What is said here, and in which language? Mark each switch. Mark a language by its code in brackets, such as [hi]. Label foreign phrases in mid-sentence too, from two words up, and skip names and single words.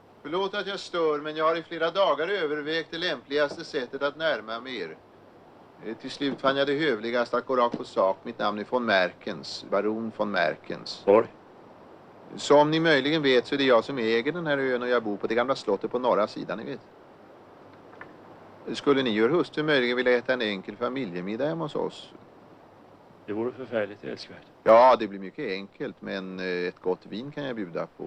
[sv] Förlåt att jag stör, men jag har i flera dagar övervägt det lämpligaste sättet att närma mig er. Till slut fann jag det hövligast att gå rakt på sak. Mitt namn är von Merkens, baron von Merkens. Var? Som ni möjligen vet så är det jag som äger den här ön och jag bor på det gamla slottet på norra sidan, ni vet. Skulle ni och hustru möjligen vilja äta en enkel familjemiddag hemma hos oss? Det vore förfärligt älskvärt. Ja, det blir mycket enkelt, men ett gott vin kan jag bjuda på.